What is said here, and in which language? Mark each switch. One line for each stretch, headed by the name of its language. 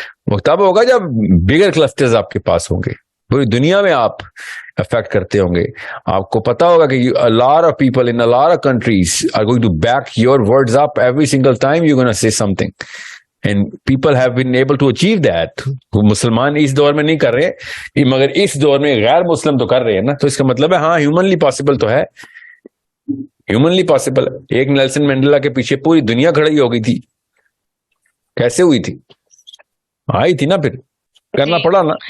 Urdu: وہ تب ہوگا جب بگر کلسٹرز آپ کے پاس ہوں گے, پوری دنیا میں آپ افیکٹ کرتے ہوں گے. آپ کو پتا ہوگا کہ
English: a lot of people in a lot of countries are going to back your words up every single time you're going to say something, and people have been able to achieve that.
Urdu: مسلمان اس دور میں نہیں کر رہے مگر اس دور میں غیر مسلم تو کر رہے ہیں نا, تو اس کا مطلب ہے ہاں ہیومنلی پاسبل تو ہے, ہیومنلی پاسبل. ایک نیلسن مینڈیلا کے پیچھے پوری دنیا کھڑی ہو گئی تھی. کیسے ہوئی تھی؟ آئی تھی نا, پھر کرنا پڑا نا.